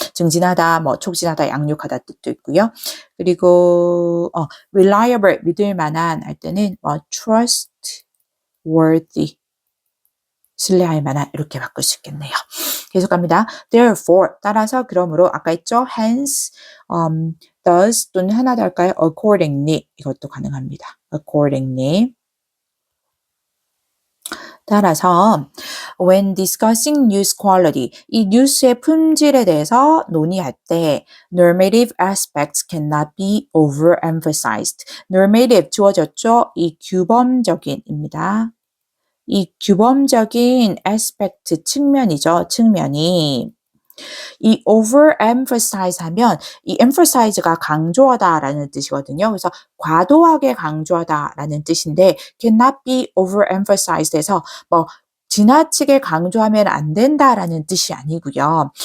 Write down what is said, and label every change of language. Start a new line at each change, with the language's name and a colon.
Korean: 증진하다, 뭐 촉진하다, 양육하다 뜻도 있고요. 그리고 reliable 믿을 만한 할 때는 뭐 trustworthy 신뢰할 만한 이렇게 바꿀 수 있겠네요. 계속 갑니다. Therefore 따라서 그러므로 아까 했죠. Hence, thus 또는 하나 더 할까요? Accordingly 이것도 가능합니다.
English: Accordingly
Korean: 따라서
English: when discussing news quality
Korean: 이 뉴스의 품질에 대해서 논의할 때
English: normative aspects cannot be overemphasized.
Korean: normative 주어졌죠? 이 규범적인입니다. 이 규범적인 aspect 측면이죠. 측면이 이 overemphasize 하면 이 emphasize가 강조하다라는 뜻이거든요. 그래서 과도하게 강조하다라는 뜻인데
English: cannot be overemphasized
Korean: 해서 뭐 지나치게 강조하면 안 된다라는 뜻이 아니고요.